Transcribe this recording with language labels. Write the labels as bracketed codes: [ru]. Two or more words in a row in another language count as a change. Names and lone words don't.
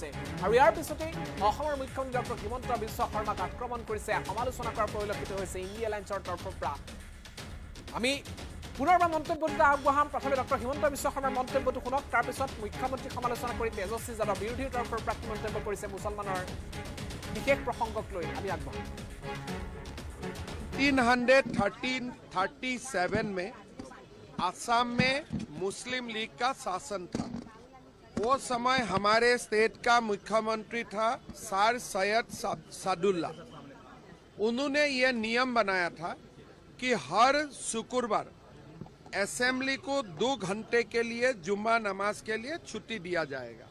[as] আৰু ইয়াৰ পিছতেই অসমৰ মুখ্যমন্ত্ৰী ডক্টৰ হিমন্ত বিশ্ব শৰ্মাক আক্ৰমণ কৰিছে, সমালোচনা কৰাৰ পৰিলক্ষিত হৈছে ইণ্ডিয়া এলায়েন্সৰ তৰফৰ পৰা। আমি পুনৰবাৰ মন্তব্যটো আগবঢ়াম। প্ৰথমে ডক্টৰ হিমন্ত বিশ্ব শৰ্মাৰ মন্তব্যটো শুনক, তাৰপিছত মুখ্যমন্ত্ৰীক সমালোচনা কৰি তেজস্বী যাদৱ বিৰোধীৰ তৰফৰ পৰা মন্তব্য কৰিছে মুছলমানৰ বিশেষ প্ৰসংগক লৈ আমি আগবঢ়াম। [hi] 337 में असम में मुस्लिम लीग का शासन था। वो समय हमारे स्टेट का मुख्यमंत्री था सर सैयद सादुल्ला। उन्होंने ये नियम बनाया था कि हर शुक्रवार असेंबली को 2 घंटे के लिए जुम्मा नमाज के लिए छुट्टी दिया जाएगा।